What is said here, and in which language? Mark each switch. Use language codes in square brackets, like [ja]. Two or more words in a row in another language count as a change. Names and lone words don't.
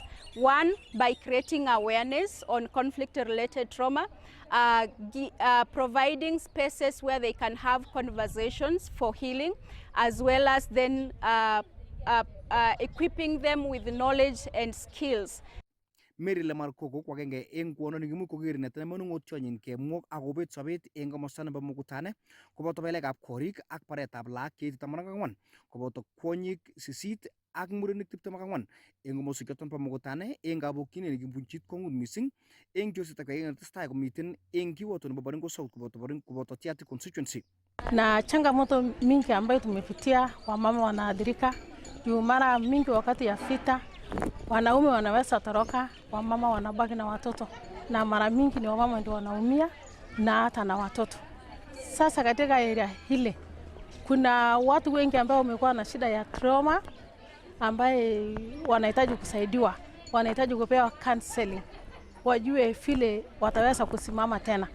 [en] One, by creating awareness on conflict-related trauma, providing spaces where they can have conversations for healing, as well as then equipping them with knowledge and skills. [kln] Mary Lamar Koko kwagenge eng kwono nikimu kokeri netene manung'otionyin kemwok akobet sobet eng komosta nebo Mukutani koboto belekab korik ak baretab laak cheite 14 koboto kwonyik 8 ak murenik 24 eng komoswek choton bo Mukutani eng kabokyinet nekibunchit kong'ut mising eng chorsetab kei netestai komiten eng kiwoto nebo Baringo South koboto Tiaty constituency. [sw] Na changamoto mingi ambayo tumepitia, wamama wanaathirika juu mara mingi wakati ya vita wanaume wanaweza toroka, wamama wanabaki na watoto, na mara mingi ni wamama ndio wanaumia na hata na watoto. Sasa katika area hile kuna watu wengi ambao wamekuwa na shida ya trauma ambaye wanahitaji kusaidiwa, wanahitaji kupewa counseling, wajue vile wataweza kusimama tena.